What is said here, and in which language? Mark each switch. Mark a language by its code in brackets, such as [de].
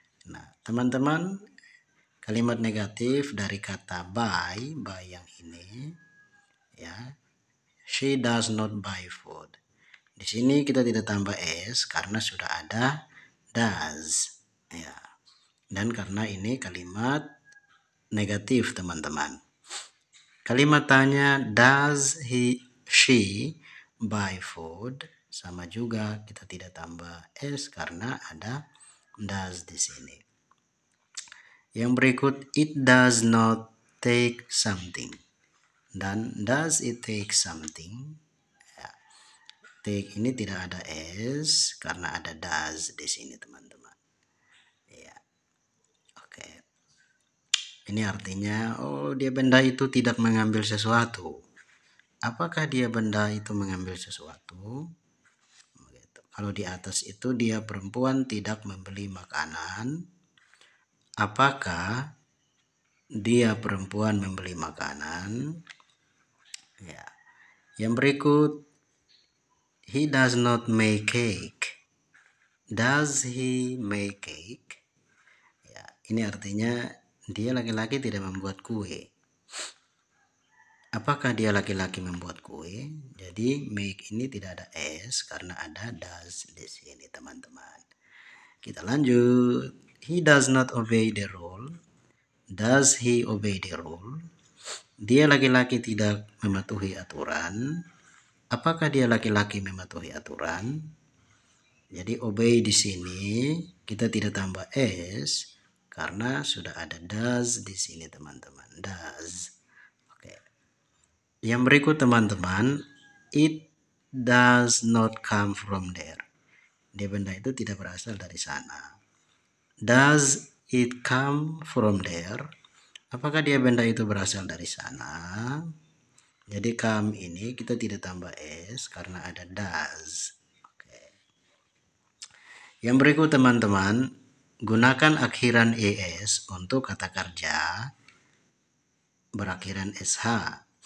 [id] Nah, teman-teman, kalimat negatif dari kata buy yang ini, ya, [en] she does not buy food. [id] Di sini kita tidak tambah S karena sudah ada does, ya. Dan karena ini kalimat negatif, teman-teman. Kalimat tanya, [en] does she buy food? Sama juga kita tidak tambah S karena ada does di sini. [id] Yang berikut, [en] it does not take something. Dan does it take something? [id] Ya. Take ini tidak ada S karena ada does di sini, teman-teman. Ya. Oke. Ini artinya, dia benda itu tidak mengambil sesuatu. Apakah dia benda itu mengambil sesuatu? Kalau di atas itu dia perempuan tidak membeli makanan. Apakah dia perempuan membeli makanan? Ya. Yang berikut, [en] he does not make cake. Does he make cake? [id] Ya, ini artinya dia laki-laki tidak membuat kue. Apakah dia laki-laki membuat kue? Jadi make ini tidak ada S karena ada does di sini, teman-teman. Kita lanjut. [en] He does not obey the rule. Does he obey the rule? [id] Dia laki-laki tidak mematuhi aturan. Apakah dia laki-laki mematuhi aturan? Jadi obey di sini kita tidak tambah S karena sudah ada does di sini, teman-teman. Does. Oke. Yang berikut, teman-teman, [en] it does not come from there. [id] Dia benda itu tidak berasal dari sana. [en] Does it come from there? [id] Apakah dia benda itu berasal dari sana? Jadi come ini kita tidak tambah S karena ada does. Oke. Yang berikut, teman-teman, gunakan akhiran ES untuk kata kerja berakhiran SH.